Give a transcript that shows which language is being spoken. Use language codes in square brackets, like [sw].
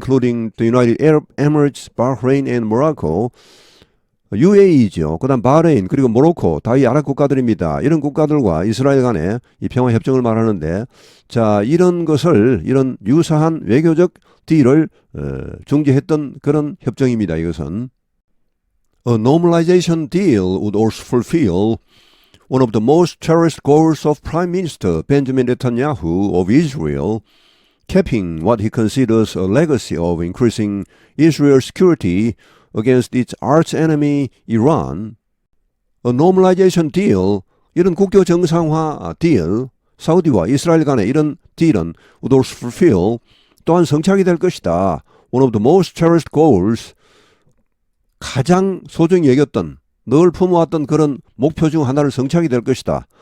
[en] Including the United Arab Emirates, Bahrain, and Morocco. UAE죠. [ko] 그 다음 바레인, 그리고 모로코, 다 이 아랍 국가들입니다. 이런 국가들과 이스라엘 간의 이 평화 협정을 말하는데, 자, 이런 것을, 이런 유사한 외교적 딜을 중재했던 그런 협정입니다. 이것은. [en] A normalization deal would also fulfill one of the most cherished goals of Prime Minister Benjamin Netanyahu of Israel, capping what he considers a legacy of increasing Israel's security against its arch enemy Iran. A normalization deal, [ko] 이런 국교 정상화 딜, 사우디와 이스라엘 간의 이런 딜은 would also fulfill, 또한 성취하게 될 것이다. [en] One of the most cherished goals, [ko] 가장 소중히 여겼던, 늘 품어왔던 그런 목표 중 하나를 성취하게 될 것이다.